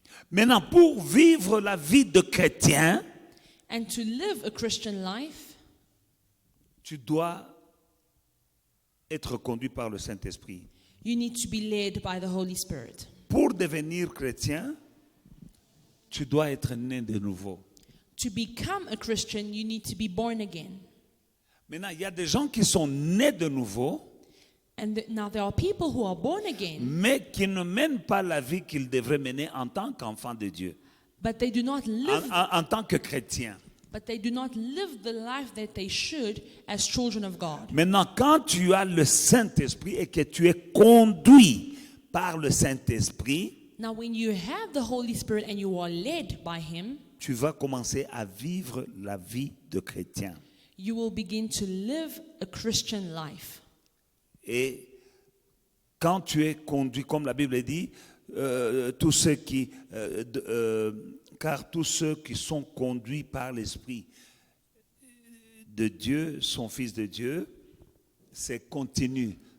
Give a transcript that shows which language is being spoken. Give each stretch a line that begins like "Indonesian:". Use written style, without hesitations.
French: Maintenant, pour vivre la vie de chrétien,
English: And to live a Christian life,
French: tu dois être conduit par le Saint-Esprit.
English: you need to be led by the Holy Spirit.
French: Pour devenir chrétien, tu dois être né de nouveau.
English: To become a Christian, you need to be born again.
French: Maintenant, il y a des gens qui sont nés de nouveau,
English: And now there are people who are born again,
French: mais qui ne mènent pas la vie qu'ils devraient mener en tant qu'enfants de Dieu,
English: but they do not live
French: en tant que chrétiens.
English: But they do not live the life that they should as children of God.
French: Maintenant, quand tu as le Saint-Esprit et que tu es conduit par le Saint-Esprit,
English: Now, when you have the Holy Spirit and you are led by Him,
French: tu vas commencer à vivre la vie de chrétien.
English: you will begin to live a Christian life.
French: Et quand tu es conduit, comme la Bible dit, car tous ceux qui sont conduits par l'Esprit de Dieu sont fils de Dieu, c'est continu.